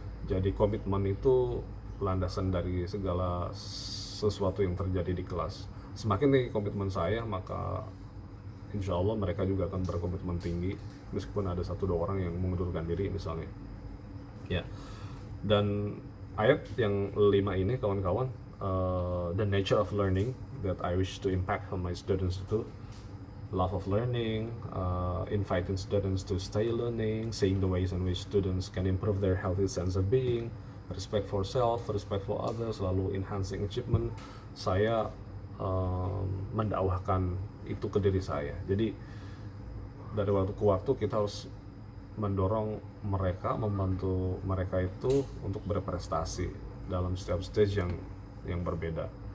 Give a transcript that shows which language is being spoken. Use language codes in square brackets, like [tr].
[id] Jadi komitmen itu landasan dari segala sesuatu yang terjadi di kelas. Semakin tinggi komitmen saya, maka insya Allah mereka juga akan berkomitmen tinggi, meskipun ada 1-2 orang yang mengundurkan diri misalnya ya. Dan ayat yang 5 ini kawan-kawan, [en] the nature of learning that I wish to impact on my students itu love of learning, inviting students to stay learning, seeing the ways in which students can improve their healthy sense of being, respect for self, respect for others, lalu enhancing achievement. [id] Saya mendakwahkan itu ke diri saya. Jadi dari waktu ke waktu kita harus mendorong mereka, membantu mereka itu untuk berprestasi dalam setiap stage yang berbeda.